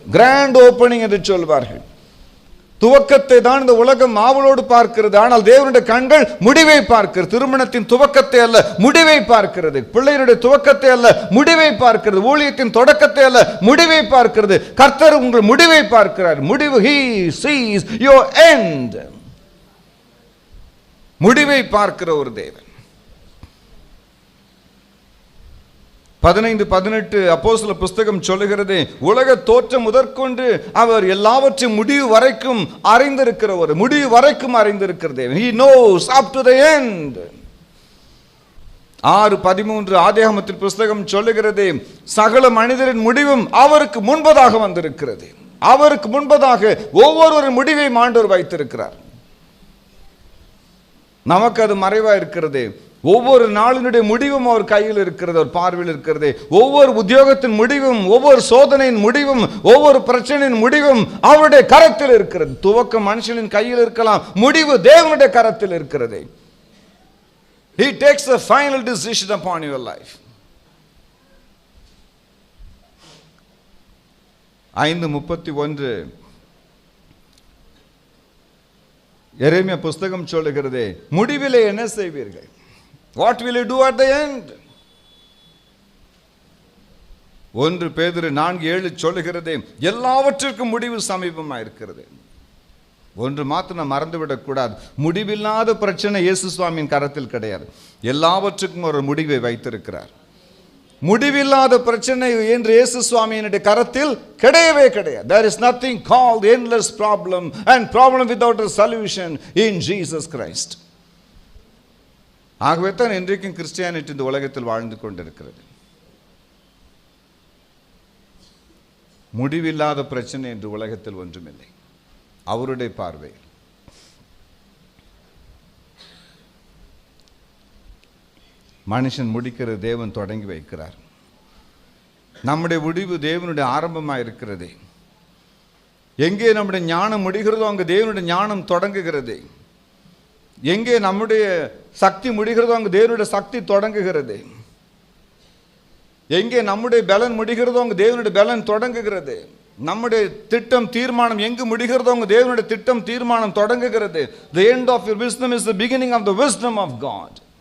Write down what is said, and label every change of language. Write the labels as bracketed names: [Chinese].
[English] grand opening [Tamil] என்று சொல்வார்கள். துவக்கத்தை தான் இந்த உலகம் ஆவலோடு பார்க்கிறது, ஆனால் தேவனுடைய கண்கள் முடிவை பார்க்கிறது. திருமணத்தின் துவக்கத்தை அல்ல, முடிவை பார்க்கிறது. பிள்ளைகளுடைய துவக்கத்தை அல்ல, முடிவை பார்க்கிறது. ஊழியத்தின் தொடக்கத்தை அல்ல, முடிவை பார்க்கிறது. கர்த்தர் உங்கள் முடிவை பார்க்கிறார். முடிவு, [English] he sees your end. [Tamil] முடிவை பார்க்கிற ஒரு தேவன். 15:18 அப்போஸ்தலர் புஸ்தகம் சொல்லுகிறது, உலக தோற்றம் முதற்கொண்டு அவர் எல்லாவற்றையும் முடிவு வரைக்கும் அறிந்திருக்கிறவர். முடிவு வரைக்கும் அறிந்திருக்கிறது. [English] He knows up to the end. [Tamil] 6:13 ஆதியாகமத்தின் புஸ்தகம் சொல்லுகிறது, சகல மனிதரின் முடிவும் அவருக்கு முன்பதாக வந்திருக்கிறது. அவருக்கு முன்பதாக ஒவ்வொரு முடிவை ஆண்டவர் வைத்திருக்கிறார். நமக்கு அது மறைவா இருக்கிறது. ஒவ்வொரு நாளினுடைய முடிவும் அவர் கையில் இருக்கிறது, அவர் பார்வையில் இருக்கிறது. ஒவ்வொரு உத்தியோகத்தின் முடிவும், ஒவ்வொரு சோதனையின் முடிவும், ஒவ்வொரு பிரச்சனையின் முடிவும் அவருடைய கரத்தில் இருக்கிறது. துவக்கம் மனுஷனின் கையில் இருக்கலாம், முடிவு தேவனுடைய கரத்தில் இருக்கிறது. [English] He takes the final decision upon your life. [Tamil] 5:31 எரேமியா புஸ்தகம் சொல்லுகிறது, முடிவிலே என்ன செய்வீர்கள்? [English] What will you do at the end? [Tamil] 1 பேதுரு 4:7 சொல்லுகிறது, எல்லாவற்றிற்கும் முடிவு சமீபமாக இருக்கிறது. ஒன்று மாத்திரம் நாம் மறந்துவிடக் கூடாது, முடிவில்லாத பிரச்சனை இயேசு சுவாமியின் கரத்தில் கிடையாது. எல்லாவற்றுக்கும் ஒரு முடிவை வைத்திருக்கிறார். முடிவில்லாத பிரச்சனை என்று இயேசு சுவாமியினுடைய கரத்தில் கிடையவே கிடையாது. [English] There is nothing called endless problem and problem without a solution in Jesus Christ. [Tamil] ஆகவே தான் இன்றைக்கும் கிறிஸ்டியானிட்டி இந்த உலகத்தில் வாழ்ந்து கொண்டிருக்கிறது. முடிவில்லாத பிரச்சனை என்று உலகத்தில் ஒன்றுமில்லை அவருடைய பார்வை. மனுஷன் முடிக்கிற தேவன் தொடங்கி வைக்கிறார். நம்முடைய முடிவு தேவனுடைய ஆரம்பமாக இருக்கிறது. எங்கே நம்முடைய ஞானம் முடிகிறதோ அங்கே தேவனுடைய ஞானம் தொடங்குகிறது. எங்கே நம்முடைய சக்தி முடிகிறதோ அங்கே தேவனுடைய சக்தி தொடங்குகிறது. எங்கே நம்முடைய பலன் முடிகிறதோ அங்கே தேவனுடைய பலன் தொடங்குகிறது. நம்முடைய திட்டம் தீர்மானம் எங்கு முடிகிறதோ அங்கே தேவனுடைய திட்டம் தீர்மானம் தொடங்குகிறது. [English] The end of your wisdom is the beginning of the wisdom of God.